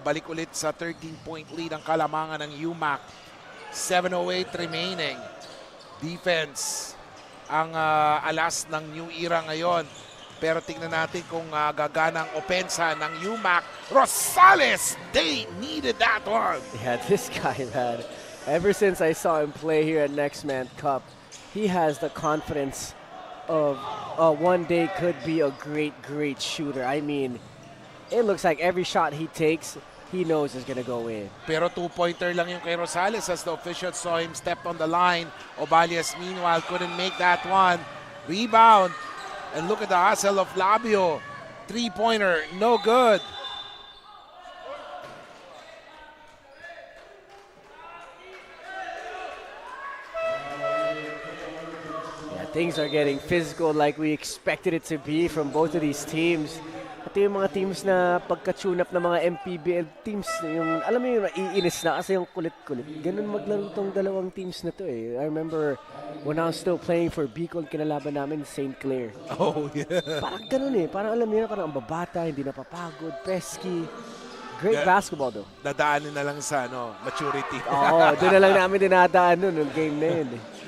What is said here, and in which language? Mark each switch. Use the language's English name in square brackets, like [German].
[Filipino] Balik ulit sa 13-point lead ang kalamangan ng UMAK. [English] 7:08 remaining. [Filipino] Defense ang alas ng New Era ngayon. Pero tingnan natin kung gagana ang opensa ng UMAK. [English] Rosales, they needed that one. Yeah, this guy, man. Ever since I saw him play here at Nextman Cup, he has the confidence of one day could be a great, great shooter. I mean, it looks like every shot he takes, he knows is going to go in. [Filipino] Pero 2-pointer lang yung kay Rosales [English] as the officials saw him step on the line. Obalias, meanwhile, couldn't make that one. Rebound. And look at the hustle of Labio. 3-pointer, no good. Things are getting physical like we expected it to be from both of these teams. [Filipino] Ito yung mga teams na pagka-tune up ng mga MPBL teams, yung, alam mo yung naiinis na kasi yung kulit-kulit. Ganun maglaro tong dalawang teams na to eh. [English] I remember when I was still playing for Bicol, [Filipino] kinalaban namin [English] St. Clair. Oh, yeah. [Filipino] Parang ganun eh. Parang alam niyo, parang ang babata, hindi napapagod, pesky. [English] Great basketball though. [Filipino] Dadaanin na lang sa maturity. Oo, doon na lang namin dinadaan nun, yung game na yun eh.